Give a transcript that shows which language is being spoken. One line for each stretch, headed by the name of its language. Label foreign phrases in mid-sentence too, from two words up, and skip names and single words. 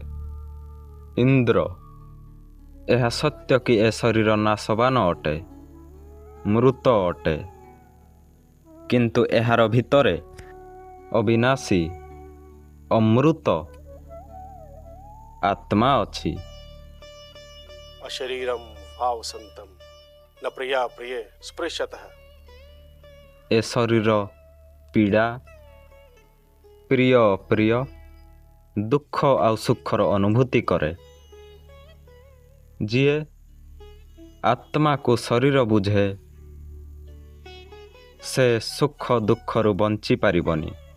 Odia: ଇନ୍ଦ୍ର, ଏହା ସତ୍ୟ କି ଏ ଶରୀର ନାଶବାନ ଅଟେ, ମୃତ ଅଟେ, କିନ୍ତୁ ଏହାର ଭିତରେ ଅବିନାଶୀ ଅମୃତ ଆତ୍ମା ଅଛି।
Sanskrit: अशरीरम भावसंतम न प्रिया प्रिय स्पृशतः।
Odia: ଏ ଶରୀର ପୀଡ଼ା, ପ୍ରିୟ ଅପ୍ରିୟ, ଦୁଃଖ ଆଉ ସୁଖର ଅନୁଭୂତି କରେ। ଯିଏ ଆତ୍ମାକୁ ଶରୀର ବୁଝେ, ସେ ସୁଖ ଦୁଃଖରୁ ବଞ୍ଚି ପାରିବନି।